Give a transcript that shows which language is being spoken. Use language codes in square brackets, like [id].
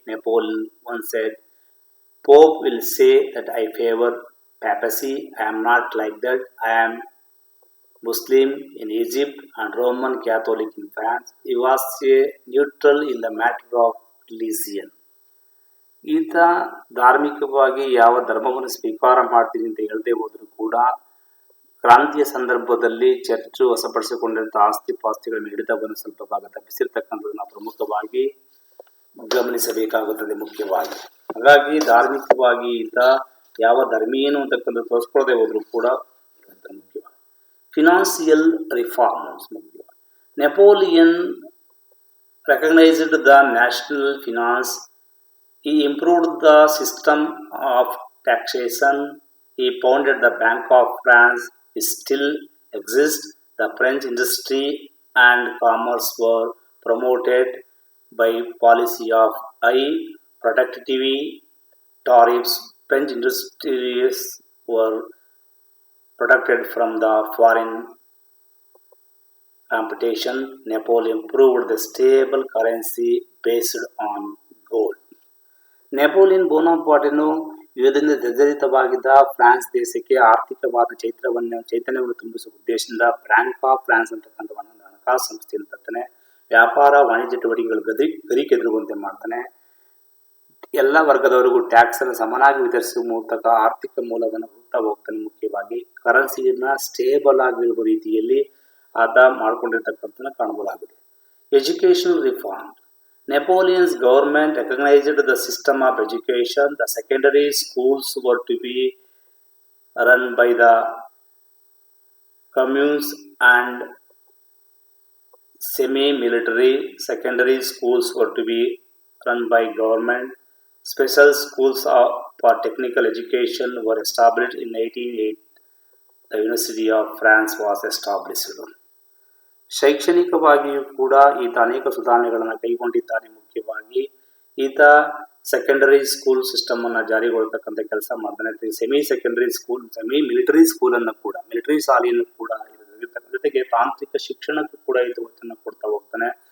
[en] Napoleon once said, "Pope will say that I favor papacy. I am not like that. I am Muslim in Egypt and Roman Catholic in France." He was a neutral in the matter of religion. [kn] ಈತ ಧಾರ್ಮಿಕವಾಗಿ ಯಾವ ಧರ್ಮವನ್ನು ಸ್ವೀಕಾರ ಮಾಡ್ತೀನಿ ಅಂತ ಹೇಳದೆ ಹೋದರೂ ಕೂಡ ಕ್ರಾಂತಿಯ ಸಂದರ್ಭದಲ್ಲಿ ಚರ್ಚು ವಶಪಡಿಸಿಕೊಂಡಿರುವಂಥ ಆಸ್ತಿ ಪಾಸ್ತಿಗಳನ್ನು ಹಿಡಿತವನ್ನು ಸ್ವಲ್ಪ ಭಾಗ ತಪ್ಪಿಸಿರ್ತಕ್ಕಂಥದ್ದನ್ನು ಪ್ರಮುಖವಾಗಿ ಗಮನಿಸಬೇಕಾಗುತ್ತದೆ. ಮುಖ್ಯವಾಗಿ ಹಾಗಾಗಿ ಧಾರ್ಮಿಕವಾಗಿ ಈತ ಯಾವ ಧರ್ಮೀಯನು ಅಂತಕ್ಕಂಥ ತೋರಿಸ್ಕೊಳ್ಳದೆ ಹೋದರೂ ಕೂಡ ಮುಖ್ಯವಾಗಿ ಫಿನಾನ್ಸಿಯಲ್ ರಿಫಾರ್ಮ್ಸ್ ಮುಖ್ಯವಾಗಿ. [en] Napoleon recognized the national finance. He improved the system of taxation. He founded the Bank of France. It still exists. The French industry and commerce were promoted by policy of high productivity tariffs. French industries were protected from the foreign competition. Napoleon proved the stable currency based on gold. [kn] Napoleon ಬೋನಾಪಾರ್ಟನು ಯುದ್ಧದಿಂದ ಜರ್ಜರಿತವಾಗಿದ್ದ France ದೇಶಕ್ಕೆ ಆರ್ಥಿಕವಾದ ಚೈತನ್ಯವನ್ನು ತುಂಬಿಸುವ ಉದ್ದೇಶದಿಂದ bank of France ಅಂತಕ್ಕಂಥ ಒಂದು ಹಣಕಾಸು ಸಂಸ್ಥೆಯನ್ನು ತರ್ತಾನೆ. ವ್ಯಾಪಾರ ವಾಣಿಜ್ಯ ಚಟುವಟಿಕೆಗಳು ಗರಿಕೆದರುವಂತೆ ಮಾಡ್ತಾನೆ. ಎಲ್ಲ ವರ್ಗದವರಿಗೂ ಟ್ಯಾಕ್ಸ್ ಅನ್ನು ಸಮನಾಗಿ ವಿತರಿಸುವ ಮೂಲಕ ಆರ್ಥಿಕ ಮೂಲವನ್ನು ಹುಡುಕ್ತಾ ಹೋಗ್ತಾನೆ. ಮುಖ್ಯವಾಗಿ ಕರೆನ್ಸಿನ ಸ್ಟೇಬಲ್ ಆಗಿರುವ ರೀತಿಯಲ್ಲಿ ಆತ ಮಾಡಿಕೊಂಡಿರ್ತಕ್ಕಂಥ ಕಾಣಬಹುದಾಗಿದೆ. [en] Education reform. Napoleon's government recognized the system of education. The secondary schools were to be run by the communes and semi-military secondary schools were to be run by government. Special schools for technical education were established in 1808. The University of France was established. [kn] ಶೈಕ್ಷಣಿಕವಾಗಿಯೂ ಕೂಡ ಈತ ಅನೇಕ ಸುಧಾರಣೆಗಳನ್ನು ಕೈಗೊಂಡಿದ್ದಾನೆ. ಮುಖ್ಯವಾಗಿ ಈತ secondary school system ಅನ್ನು ಜಾರಿಗೊಳ್ತಕ್ಕಂಥ ಕೆಲಸ ಮಾಡ್ತಾನೆ. Semi military ಸ್ಕೂಲನ್ನು ಕೂಡ, ಮಿಲಿಟರಿ ಶಾಲೆಯನ್ನು ಕೂಡ ಜೊತೆಗೆ ತಾಂತ್ರಿಕ ಶಿಕ್ಷಣಕ್ಕೂ ಕೂಡ ಈತ ಒತ್ತನ್ನು ಕೊಡ್ತಾ ಹೋಗ್ತಾನೆ.